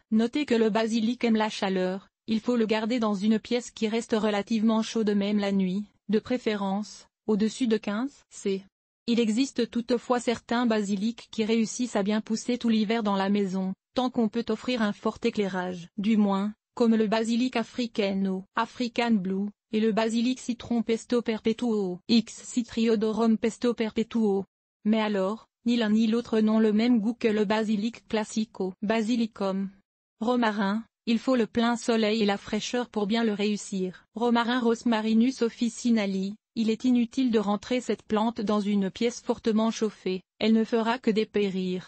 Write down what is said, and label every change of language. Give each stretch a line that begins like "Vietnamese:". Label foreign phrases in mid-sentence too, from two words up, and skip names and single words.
French: Notez que le basilic aime la chaleur, il faut le garder dans une pièce qui reste relativement chaude même la nuit, de préférence, au-dessus de 15 C. Il existe toutefois certains basilics qui réussissent à bien pousser tout l'hiver dans la maison, tant qu'on peut offrir un fort éclairage. Du moins, comme le basilic africano, African Blue, et le basilic citron pesto perpetuo, X. citriodorum pesto perpetuo. Mais alors, ni l'un ni l'autre n'ont le même goût que le basilic classico. Basilicum. Romarin, il faut le plein soleil et la fraîcheur pour bien le réussir. Romarin rosmarinus officinali. Il est inutile de rentrer cette plante dans une pièce fortement chauffée, elle ne fera que dépérir.